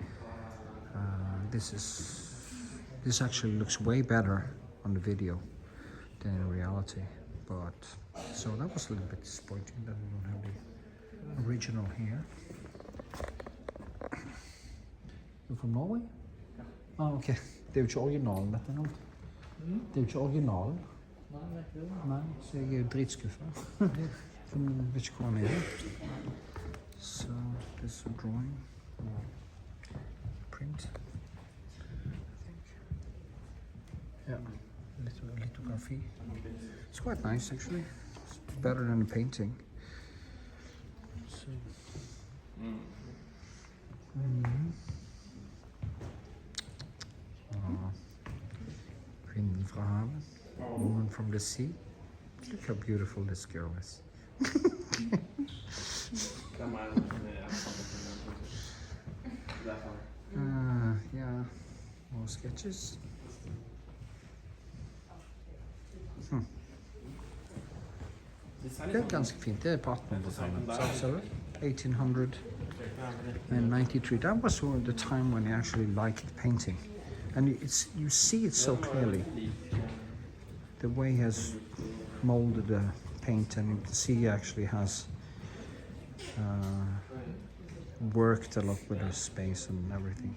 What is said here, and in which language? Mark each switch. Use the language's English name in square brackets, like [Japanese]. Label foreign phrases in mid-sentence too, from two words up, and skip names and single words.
[English] This actually looks way better on the video than in reality. But so that was a little bit disappointing that we don't have the original here. You're from Norway? Ah, ok. [Norwegian] Det er jo ikke originalen, dette nå. Det er jo ikke originalen. Nei, så jeg er jo dritskuffa. Jeg vet ikke hvor han er. [English] So, this is a drawing or print, I think. Yeah, lithography. It's quite nice actually. It's better than the painting. So. [Norwegian] Kvinnen fra havet. [English] Woman from the sea. Look how beautiful this girl is. Yeah, more sketches. [Norwegian] Det er ganske fint. Det er på 1800-tallet. [English] So, 1893. That was the time when I actually liked painting. And you see it so clearly. The way he has molded the paint, and you can see he actually has worked a lot with the space and everything.